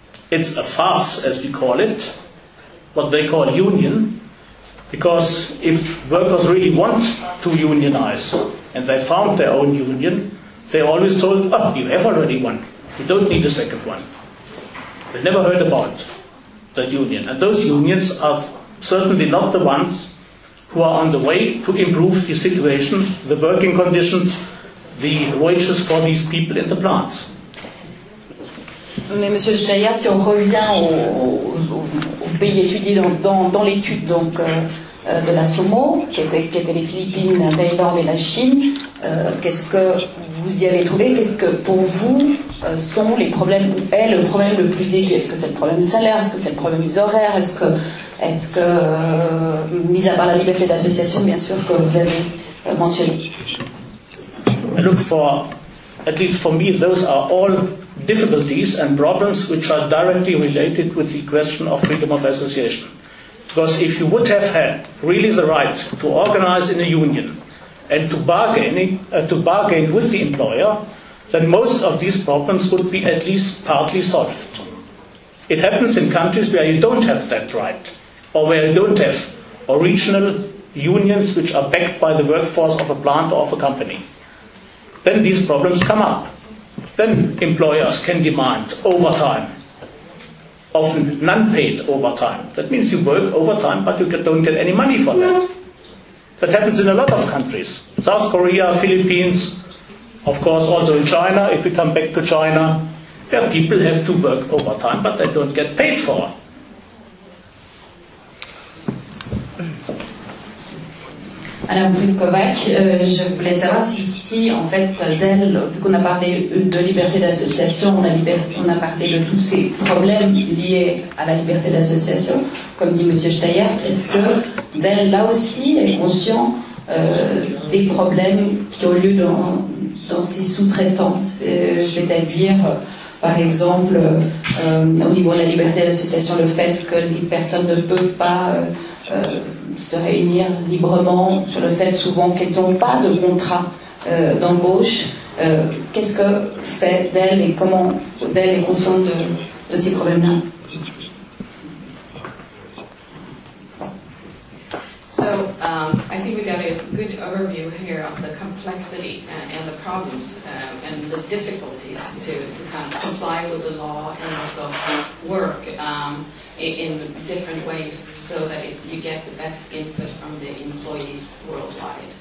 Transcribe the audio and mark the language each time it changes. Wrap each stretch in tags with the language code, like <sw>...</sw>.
<en>It's a farce, as we call it, what they call union, because if workers really want to unionize and they found their own union, they always told, oh, you have already one, you don't need a second one. They never heard about that union. And those unions are certainly not the ones who are on the way to improve the situation, the working conditions, the wages for these people in the plants.</en> <fr>Mais Monsieur Schneider, si on revient au pays étudié dans l'étude donc de la SOMO, qui était les Philippines, la Thaïlande et la Chine, qu'est-ce que vous y avez trouvé? Qu'est-ce que pour vous sont les problèmes, ou est le problème le plus aigu? Est-ce que c'est le problème du salaire? Est-ce que c'est le problème des horaires? Est-ce que mis à part la liberté d'association, bien sûr, que vous avez mentionné?</fr> <en>I look for, at least for me, those are all difficulties and problems which are directly related with the question of freedom of association. Because if you would have had really the right to organize in a union and to bargain with the employer, then most of these problems would be at least partly solved. It happens in countries where you don't have that right, or where you don't have original unions which are backed by the workforce of a plant or of a company. Then these problems come up. Then employers can demand overtime, often non-paid overtime. That means you work overtime, but you don't get any money for that. That happens in a lot of countries. South Korea, Philippines, of course also in China, if we come back to China, where people have to work overtime, but they don't get paid for.</en> <fr>Madame Brunkovac, je voulais savoir si en fait, vu qu'on a parlé de liberté d'association, on a parlé de tous ces problèmes liés à la liberté d'association, comme dit M. Steyer, est-ce que Dell, là aussi, est conscient des problèmes qui ont lieu dans ses sous-traitants, c'est-à-dire, par exemple, au niveau de la liberté d'association, le fait que les personnes ne peuvent pas se réunir librement, sur le fait souvent qu'elles n'ont pas de contrat d'embauche. Qu'est-ce que fait d'elle et comment d'elle est consciente de ces problèmes-là?</fr> <en>I think we got a good overview here of the complexity and the problems and the difficulties to kind of comply with the law and also work in different ways so that you get the best input from the employees worldwide.</en>